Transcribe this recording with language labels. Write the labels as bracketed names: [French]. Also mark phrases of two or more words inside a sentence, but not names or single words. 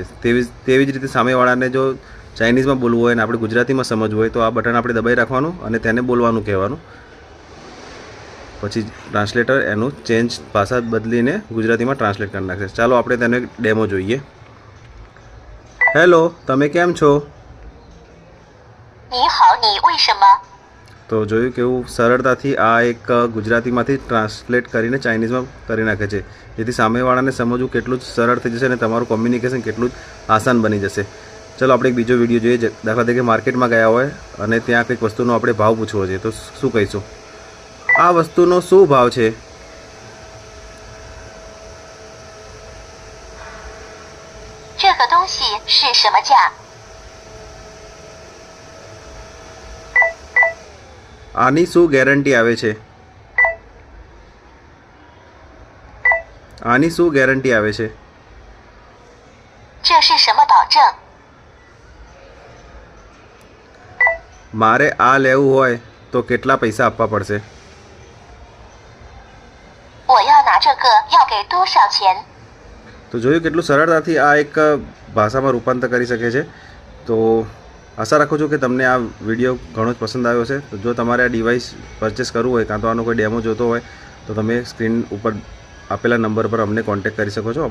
[Gujarati] તેવી જ રીતે સામેવાળાને જો ચાઇનીઝમાં બોલવું હોય અને આપણે ગુજરાતીમાં સમજવું હોય તો આ બટન આપણે દબાઈ રાખવાનું અને તેને બોલવાનું કહેવાનું. પછી ટ્રાન્સલેટર એનું ચેન્જ ભાષા બદલીને ગુજરાતીમાં ટ્રાન્સલેટ કરી નાખશે. ચાલો આપણે તેને ડેમો જોઈએ. હેલો, તમે કેમ છો? [Chinese] 你好，你为什么？ [Gujarati] તો જોયું કેવું સરળતાથી આ એક ગુજરાતીમાંથી ટ્રાન્સલેટ કરીને ચાઇનીઝમાં કરી નાખે છે, જેથી સામેવાળાને સમજવું કેટલું જ સરળ થઈ જશે અને તમારું કોમ્યુનિકેશન કેટલું જ આસાન બની જશે. ચલો આપણે એક બીજો વિડીયો જોઈએ. દાખલા તરીકે માર્કેટમાં ગયા હોય અને ત્યાં કંઈક વસ્તુનો આપણે ભાવ પૂછવો છે, તો શું કહીશું? આ વસ્તુનો શું ભાવ છે? [Chinese] 这个东西是什么价？ [Gujarati] આની શું ગેરંટી આવે છે? આની શું ગેરંટી આવે છે? [Chinese] 这是什么保证？ [Gujarati] મારે આ લેવું હોય તો કેટલા પૈસા આપવા પડશે? [Chinese] 我要拿这个要给多少钱？ [Gujarati] તો જોયું કેટલું સરળતાથી આ એક ભાષામાં રૂપાંતર કરી શકે છે. તો આશા રાખું છું કે તમને આ વિડીયો ઘણો જ પસંદ આવ્યો છે. તો જો તમારે આ [English] device purchase [Gujarati] કરવું હોય કાં તો આનો કોઈ ડેમો જોતો હોય તો તમે સ્ક્રીન ઉપર આપેલા નંબર પર અમને કોન્ટેક્ટ કરી શકો છો.